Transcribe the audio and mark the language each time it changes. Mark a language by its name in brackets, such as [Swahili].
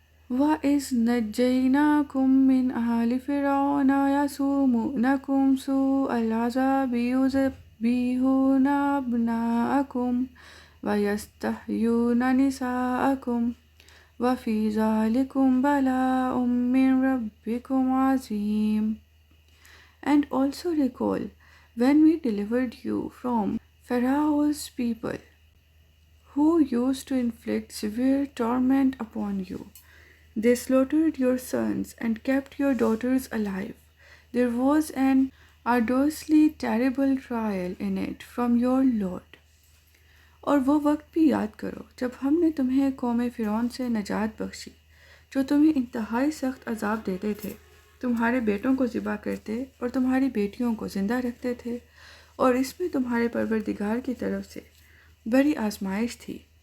[Arabic] وَإِذْ نَجَّيْنَاكُمْ مِنْ آلِ فِرْعَوْنَ يَسُومُونَكُمْ سُوءَ الْعَذَابِ يُذَبِّحُونَ أَبْنَاءَكُمْ وَيَسْتَحْيُونَ نِسَاءَكُمْ وَفِي ذَلِكُمْ بَلَاءٌ مِّن رَبِّكُمْ عَظِيمٌ. [English] And also recall when we delivered you from Pharaoh's people, who used to inflict severe torment upon you. They slaughtered your sons and kept your daughters alive. There was an arduously terrible trial in it from your Lord. [Urdu] اور وہ وقت بھی یاد کرو جب ہم نے تمہیں قوم فرعون سے نجات بخشی جو تمہیں انتہائی سخت عذاب دیتے تھے، تمہارے بیٹوں کو ذبح کرتے اور تمہاری بیٹیوں کو زندہ رکھتے تھے، اور اس میں تمہارے پروردگار کی طرف سے بڑی آزمائش تھی۔